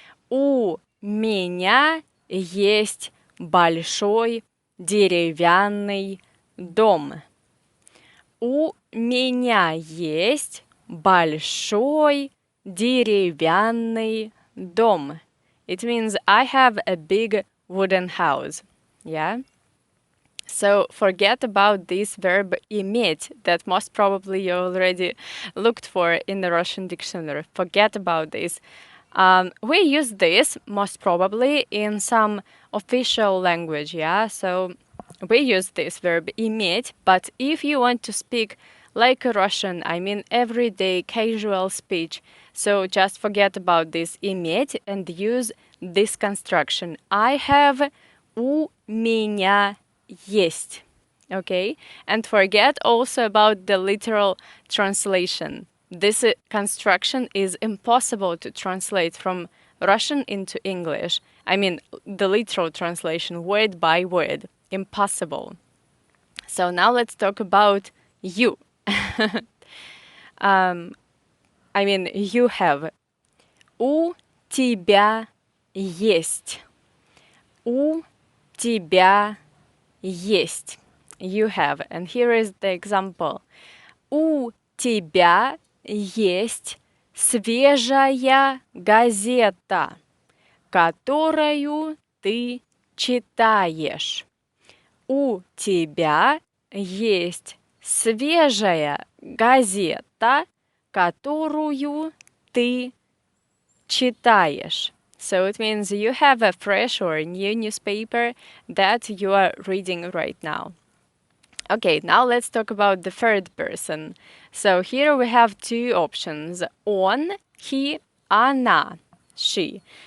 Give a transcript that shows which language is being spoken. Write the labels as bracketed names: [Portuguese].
[Russian] У меня есть большой деревянный дом. У меня есть большой деревянный дом. [English] It means I have a big wooden house. Yeah? So forget about this verb иметь that most probably you already looked for in the Russian dictionary. Forget about this. We use this most probably in some official language, yeah? So we use this verb иметь, but if you want to speak like a Russian, I mean everyday casual speech, so just forget about this иметь and use this construction. I have, [Russian] у меня есть. [English] Okay? And forget also about the literal translation. This construction is impossible to translate from Russian into English. I mean, the literal translation, word by word. Impossible. So now let's talk about you. You have. [Russian] У тебя есть. У тебя есть. [English] You have. And here is the example. [Russian] У тебя есть свежая газета, которую ты читаешь. У тебя есть свежая газета, которую ты читаешь. [English] So it means you have a fresh or new newspaper that you are reading right now. Okay, now let's talk about the third person. So here we have 2 options. Он, he, она, she.